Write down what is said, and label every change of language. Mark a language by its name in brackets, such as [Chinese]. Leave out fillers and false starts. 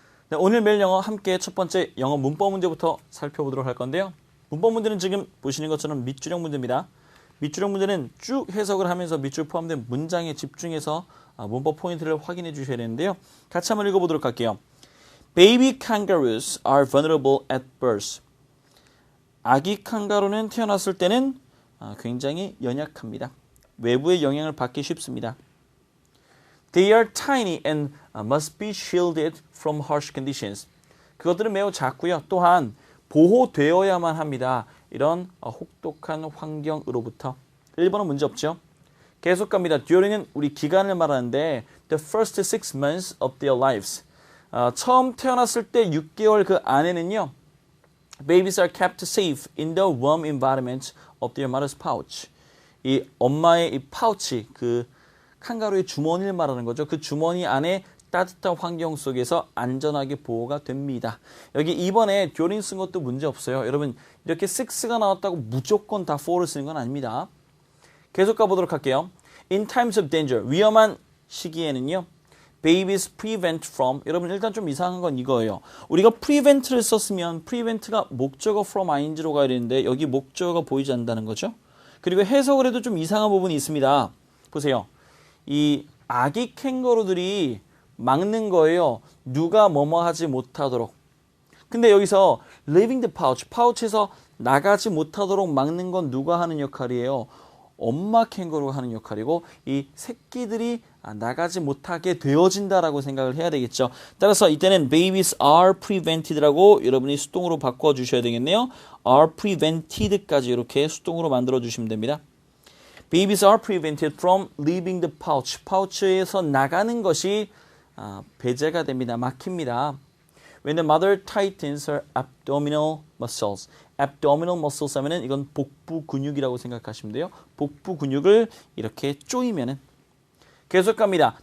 [Korean] 네, 오늘 매일 영어 함께 첫 번째 영어 문법 문제부터 살펴보도록 할 건데요. 문법 문제는 지금 보시는 것처럼 밑줄형 문제입니다. 밑줄형 문제는 쭉 해석을 하면서 밑줄 포함된 문장에 집중해서 문법 포인트를 확인해 주셔야 되는데요. 같이 한번 읽어보도록 할게요. [English] Baby kangaroos are vulnerable at birth. [Korean] 아기 칸가루는 태어났을 때는 굉장히 연약합니다. 외부의 영향을 받기 쉽습니다. [English] They are tiny and must be shielded from harsh conditions. [Korean] 그것들은 매우 작고요. 또한 보호되어야만 합니다. 이런 혹독한 환경으로부터. 1번은 문제 없죠. 계속 갑니다. [English] During은 [Korean] 우리 기간을 말하는데 [English] the first 6 months of their lives. [Korean] 처음 태어났을 때 6개월 그 안에는요. [English] Babies are kept safe in the warm environment of their mother's pouch. [Korean] 이 엄마의 이 파우치, 그 칸가루의 주머니를 말하는 거죠. 그 주머니 안에 따뜻한 환경 속에서 안전하게 보호가 됩니다. 여기 2번에 during 쓴 것도 문제 없어요. 여러분 이렇게 6가 나왔다고 무조건 다 4를 쓰는 건 아닙니다. 계속 가보도록 할게요. [English] In times of danger, [Korean] 위험한 시기에는요. Babies prevent from, 여러분 일단 좀 이상한 건 이거예요. 우리가 prevent를 썼으면 prevent가 목적어 from ing로 가야 되는데 여기 목적어가 보이지 않는다는 거죠. 그리고 해석을 해도 좀 이상한 부분이 있습니다. 보세요. 이 아기 캥거루들이 막는 거예요. 누가 뭐뭐 하지 못하도록. 근데 여기서 [English] leaving the pouch, [Korean] 파우치에서 나가지 못하도록 막는 건 누가 하는 역할이에요? 엄마 캥거루가 하는 역할이고 이 새끼들이 나가지 못하게 되어진다라고 생각을 해야 되겠죠. 따라서 이때는 [English] babies are prevented [Korean] 라고 여러분이 수동으로 바꿔주셔야 되겠네요. [English] are prevented [Korean] 까지 이렇게 수동으로 만들어주시면 됩니다. [English] Babies are prevented from leaving the pouch. [Korean] 파우치에서 나가는 것이 배제가 됩니다. 막힙니다. [English] When the mother tightens her abdominal muscles. [Korean] abdominal muscles 하면은 이건 복부 근육이라고 생각하시면 돼요. 복부 근육을 이렇게 조이면은 계속 갑니다.